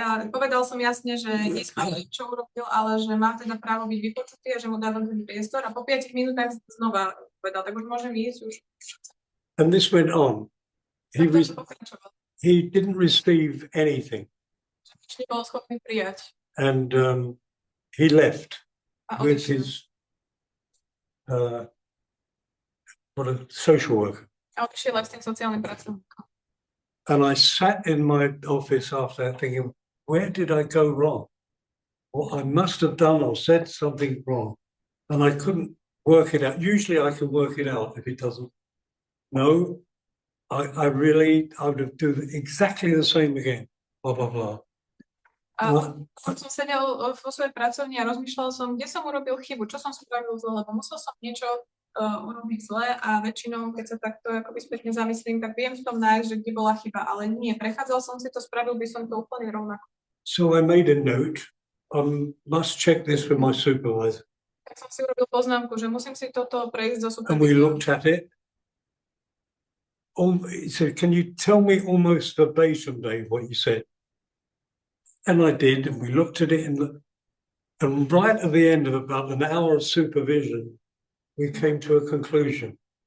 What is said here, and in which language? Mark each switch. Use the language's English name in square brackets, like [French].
[Slovak] Povedal som jasne, že nespravil, čo urobil, ale že má teda právo byť vypočutý a že mu dávam ten priestor a po 5 minútach znova povedal, tak už môžem ísť. [English] And this went on. He didn't receive anything. [Slovak] Nebol schopný prijať. [English] And he left with his social worker. [Slovak] A odišiel aj s tým sociálnym pracovníkom. [English] And I sat in my office after that thinking, where did I go wrong? Well, I must have done or said something wrong. And I couldn't work it out. Usually I can work it out if it doesn't. No, I would do exactly the same again. Blah, blah, blah. [Slovak] A som sedel vo svojej pracovni a rozmýšľal som, kde som urobil chybu, čo som spravil zle, lebo musel som niečo urobiť zle a väčšinou, keď sa takto akoby spätne zamyslím, tak viem v tom nájsť, že kde bola chyba, ale nie, prechádzal som si to, spravil by som to úplne rovnako. [English] So I made a note, must check this with my supervisor. [Slovak] Tak som si urobil poznámku, že musím si toto prejsť so supervizorom. [English] And we looked at it. He said, "Can you tell me almost verbatim, Dave, what you said?" And I did, and we looked at it, and right at the end of about an hour of supervision, we came to a conclusion.